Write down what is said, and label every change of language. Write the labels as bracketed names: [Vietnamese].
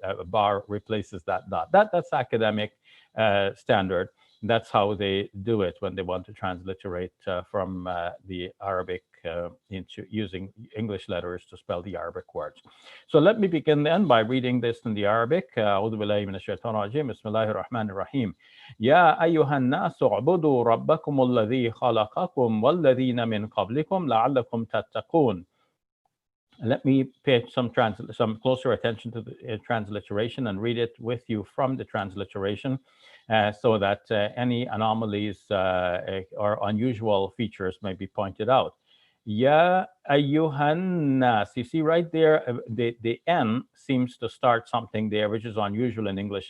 [English] A bar replaces that dot. That's academic standard. That's how they do it when they want to transliterate from the Arabic into using English letters to spell the Arabic words. So let me begin then by reading this in the Arabic. [Arabic] أعوذ بالله من الشيطان الرجيم بسم الله الرحمن الرحيم يا أيها الناس اعبدوا ربكم الذي خلقكم والذين من قبلكم لعلكم تتقون. [English] Let me pay some closer attention to the transliteration and read it with you from the transliteration so that any anomalies or unusual features may be pointed out. [Arabic] Ya ayyuhan nas. [English] You see right there, the N seems to start something there, which is unusual in English.